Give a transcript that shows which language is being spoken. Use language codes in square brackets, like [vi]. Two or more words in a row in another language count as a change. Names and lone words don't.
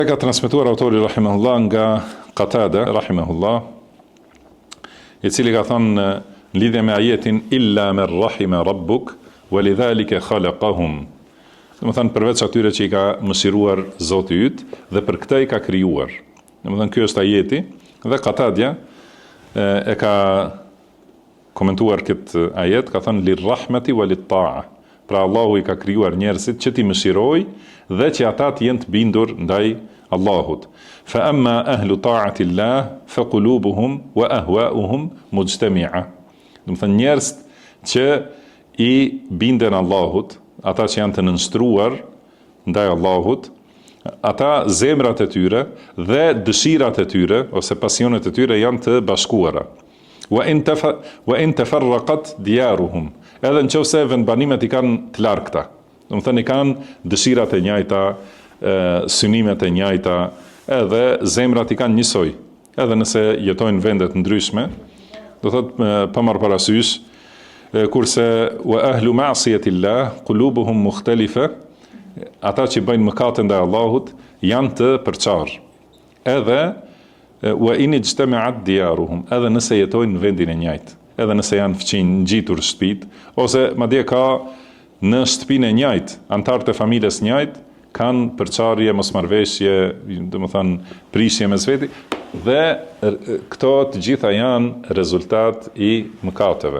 [sq] Ka transmetuar autori rahimahullah nga Qatada rahimahullah, i cili ka thënë në lidhje me ajetin [ar] إلا من رحم ربك ولذلك خلقهم. [sq] Domethënë përveç atyre që i ka mëshiruar Zoti yt dhe për këtë i ka krijuar. Domethënë ky është ajeti dhe Qatadja e ka komentuar këtë ajet, ka thënë [ar] للرحمة والطاعة. [sq] Pra Allahu i ka krijuar njerëzit që ti mëshiroj dhe që ata të jenë të bindur ndaj Allahut. [ar] فأما أهل طاعة الله فقلوبهم وأهواؤهم مجتمعة. [sq] Do të thënë njerëz që i binden Allahut, ata që janë të nënshtruar ndaj Allahut, ata zemrat e tyre dhe dëshirat e tyre ose pasionet e tyre janë të bashkuara. [ar] وإن تفرقت ديارهم. [sq] Edhe nëse vendbanimet i kanë të largëta. Do të thënë i kanë dëshirat e njëjta, synimet e njëjta, edhe zemrat i kanë njësoj. Edhe nëse jetojnë vendet ndryshme, do thotë pa marrë parasysh, kurse [ar] وأهل معصية الله قلوبهم مختلفة, [sq] ata që bëjnë mëkate ndaj Allahut janë të përçarë. Edhe [ar] وإن اجتمعت ديارهم, [sq] edhe nëse jetojnë në vendin e njëjtë, edhe nëse janë fqin ngjitur shtëpit, ose madje ka në shtëpinë e njëjtë, antarët e familjes njëjtë kanë përçarje, mosmarrveshje, domethënë prishje mes veti, dhe këto të gjitha janë rezultat i mëkateve.